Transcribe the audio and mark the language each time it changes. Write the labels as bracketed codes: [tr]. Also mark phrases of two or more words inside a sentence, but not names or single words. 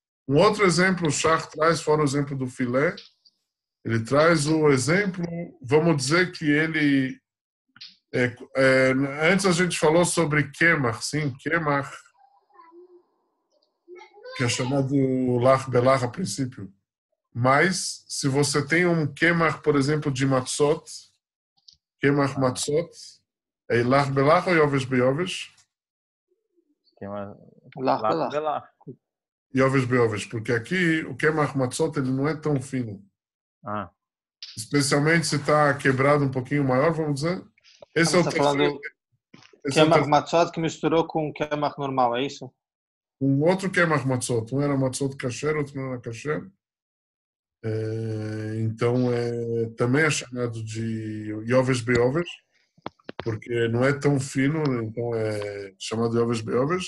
[pt] Um outro exemplo o Shach traz, fora o exemplo do filé, Ele traz o exemplo, vamos dizer que ele... antes a gente falou sobre Kemach, sim, Kemach, que é chamado [he] לח בלח [pt] a princípio. Mas, se você tem um Kemach, por exemplo, de Matzot, [he] קמח מצות, [pt] é [he] לח בלח [pt] ou [he] יבש ביבש? לח בלח. יבש ביבש, [pt] porque aqui o [he] קמח מצות [pt] ele não é tão fino. Especialmente se está quebrado um pouquinho maior, vamos dizer. Esse é o terceiro. [he] קמח מצות [pt] que misturou com Kemach normal, é isso? Um outro [he] קמח מצות. [pt] Um era [he] מצות כשר, [pt] outro não era kasher. Então, também é chamado de [he] יבש ביבש, [pt] porque não é tão fino, então é chamado de [he] יבש ביבש.